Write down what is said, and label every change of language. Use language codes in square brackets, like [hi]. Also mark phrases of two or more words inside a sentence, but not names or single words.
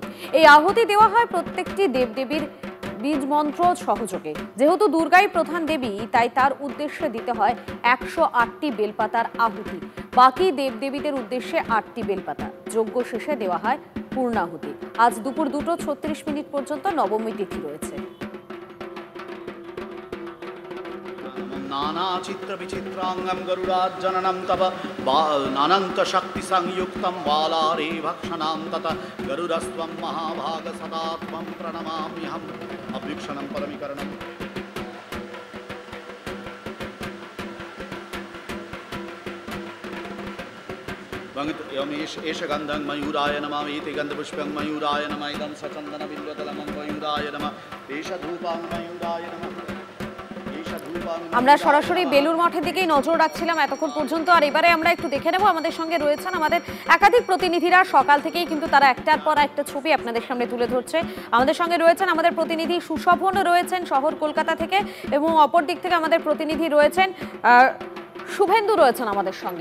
[bn] এই আহুতি দেওয়া হয় প্রত্যেকটি দেবদেবীর বীজ মন্ত্র সহযোগে। যেহেতু দুর্গাই প্রধান দেবী, তাই তার উদ্দেশ্যে দিতে হয় 108টি বেলপাতার আহুতি। বাকি দেবদেবীদের উদ্দেশ্যে 8টি বেলপাতা। যজ্ঞ শেষে দেওয়া হয় পূর্ণাহুতি। আজ দুপুর 2:36 পর্যন্ত নবমী তিথি রয়েছে। [sa] नाना चित्र विचित्रांगं गरुडाज्जननं तव अनंत शक्ति संयुक्तं बालारे भक्षणां तत गरुडस्त्वं महाभाग सदा त्वं प्रणमाम्यहम् अभीक्षणं परमीकरणम् एष गन्धं मयूराय नमः इति गन्धपुष्पं मयूराय नमः इदं सचन्दनबिल्वदलं मयूराय नमः एष धूपं मयूराय नमः। [bn] আমরা সরাসরি বেলুর মঠের দিকেই নজর রাখছিলাম এতক্ষণ পর্যন্ত, আর এবারে আমরা একটু দেখে নেব। আমাদের সঙ্গে রয়েছেন আমাদের একাধিক প্রতিনিধিরা, সকাল থেকেই কিন্তু তারা একটার পর একটা ছবি আপনাদের সামনে তুলে ধরছে। আমাদের সঙ্গে রয়েছেন আমাদের প্রতিনিধি সুশোভন, রয়েছেন শহর কলকাতা থেকে, এবং অপর দিক থেকে আমাদের প্রতিনিধি রয়েছেন শুভেন্দু রয়েছেন আমাদের সঙ্গে।